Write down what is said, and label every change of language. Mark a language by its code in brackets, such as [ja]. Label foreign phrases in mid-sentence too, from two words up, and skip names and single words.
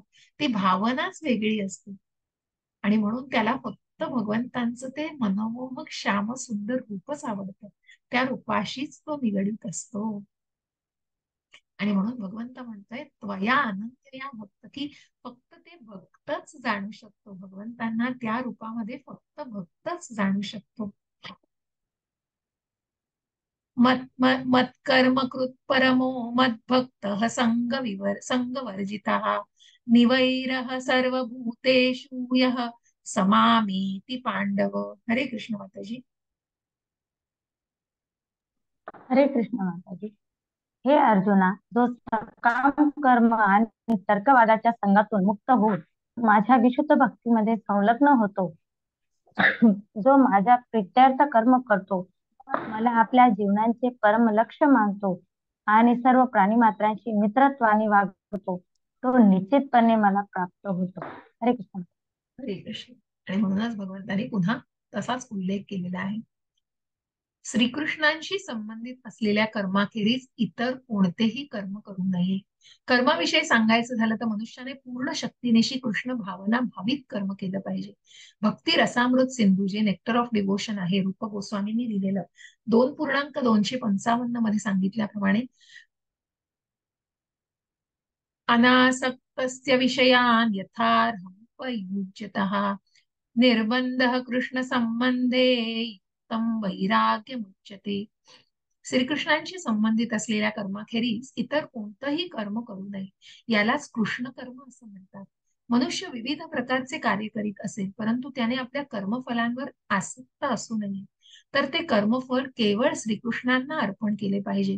[mr] ती भावनाच वेगळी असते आणि म्हणून त्याला फक्त भगवंतांचं ते मनमोहक श्याम सुंदर रूपच आवडतं. त्या रूपाशीच तो निगडीत असतो. आणि म्हणून भगवंत म्हणतोय [sa] त्वया अनंत या भक्त, [mr] की फक्त ते भक्तच जाणू शकतो. भगवंतांना त्या रूपामध्ये फक्त भक्तच जाणू शकतो. [sa] मत्कर्मकृत परमो मद्भक्त संगवर्जितः निवैरः सर्वभूतेषु यः समामीति पांडव. [mr] हरे कृष्ण माताजी. हरे कृष्ण माताजी. हे अर्जुना, जो सकाम कर्म आणि तर्कवादाच्या संघातून मुक्त होऊन माझ्या विशुद्ध भक्तीमध्ये संलग्न होतो, जो माझ्या प्रित्यार्थ कर्म करतो, मला आपल्या जीवनाचे परम लक्ष्य मानतो आणि सर्व प्राणीमात्रांशी मित्रत्वाने वागतो, तो निश्चितपणे मला प्राप्त होतो. हरे कृष्ण. हरे कृष्ण. आणि म्हणूनच भगवंताने पुन्हा तसाच उल्लेख केलेला आहे. श्रीकृष्णांशी संबंधित असलेल्या कर्माखेरीज इतर कोणतेही कर्म करू नये. कर्माविषयी सांगायचं झालं तर मनुष्याने पूर्ण शक्तीनिशी कृष्ण भावना भावित कर्म केलं पाहिजे. भक्ती रसामृत सिंधू, जे नेक्टर ऑफ डिवोशन आहे, रूप गोस्वामींनी लिहिलेलं, 2.255 मध्ये सांगितल्याप्रमाणे [sa] अनासक्तस्य विषयान् यथार्हमुपयुज्यतः निर्बंधः कृष्ण संबंधे युक्तं वैराग्यमुच्यते. [mr] श्रीकृष्णांशी संबंधित असलेल्या कर्माखेरीज इतर कोणतंही कर्म करू नये. यालाच कृष्ण कर्म असं म्हणतात. मनुष्य विविध प्रकारचे कार्य करीत असेल, परंतु त्याने आपल्या कर्मफलांवर आसक्त असू नये, तर ते कर्मफल केवळ श्रीकृष्णांना अर्पण केले पाहिजे.